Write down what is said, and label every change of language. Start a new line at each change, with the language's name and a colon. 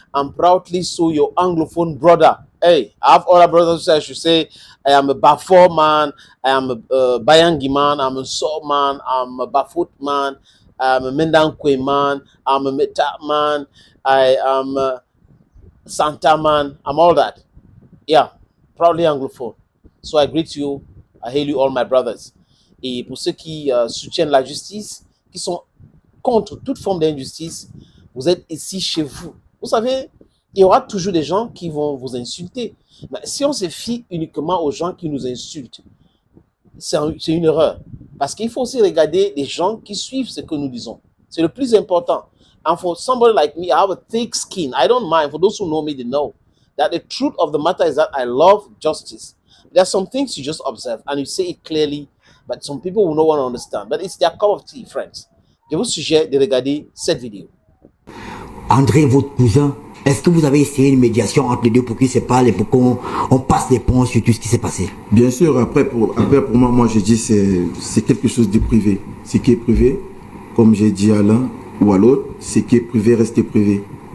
English: I'm proudly so your Anglophone brother. Hey, I have other brothers who should say I am a Bafor man, I am a Bayangi man, I'm a Soul man, I'm a Bafut man, I'm a Mendankwe man, I'm a Meta man, I am a Santa man, I'm all that. Yeah, proudly Anglophone. So I greet you, I hail you all my brothers.
French: Et pour ceux qui soutiennent la justice, qui sont contre toute forme d'injustice, vous êtes ici chez vous. Vous savez, il y aura toujours des gens qui vont vous insulter. Mais si on se fie uniquement aux gens qui nous insultent, c'est une erreur. Parce qu'il faut aussi regarder les gens qui suivent ce que nous disons. C'est le plus important.
English: And for somebody like me, I have a thick skin. I don't mind. For those who know me, they know that the truth of the matter is that I love justice. There are some things you just observe and you say it clearly, but some people will not want to understand. But it's their cup of tea, friends.
French: Je vous suggère de regarder cette vidéo. André, votre cousin, est-ce que vous avez essayé une médiation entre les deux pour qu'ils se parlent et pour qu'on passe les ponts sur tout ce qui s'est passé? Bien sûr, après pour moi, je dis c'est quelque chose de privé. Ce qui est privé, comme j'ai dit à l'un ou à l'autre, ce qui est privé, restez privé.